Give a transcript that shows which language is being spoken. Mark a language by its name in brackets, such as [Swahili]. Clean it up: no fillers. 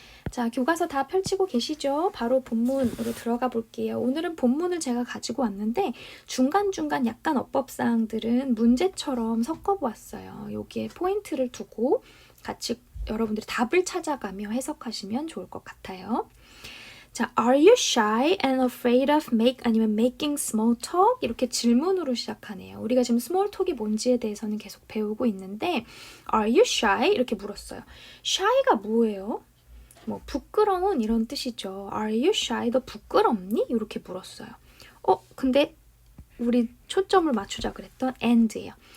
[Korean] 자, 교과서 다 펼치고 계시죠? 바로 본문으로 들어가 볼게요. 오늘은 본문을 제가 가지고 왔는데 중간중간 약간 어법사항들은 문제처럼 섞어보았어요. 여기에 포인트를 두고 같이 여러분들이 답을 찾아가며 해석하시면 좋을 것 같아요. [English] 자, are you shy and afraid of [Korean] 아니면 [English] making small talk? [Korean] 이렇게 질문으로 시작하네요. 우리가 지금 small talk이 뭔지에 대해서는 계속 배우고 있는데 [English] are you shy? [Korean] 이렇게 물었어요. shy가 뭐예요? 부끄러운 이런 뜻이죠. [English] Are you shy? [Korean] 너 부끄럽니? 이렇게 물었어요. 근데 우리 초점을 맞추자 그랬던 and예요.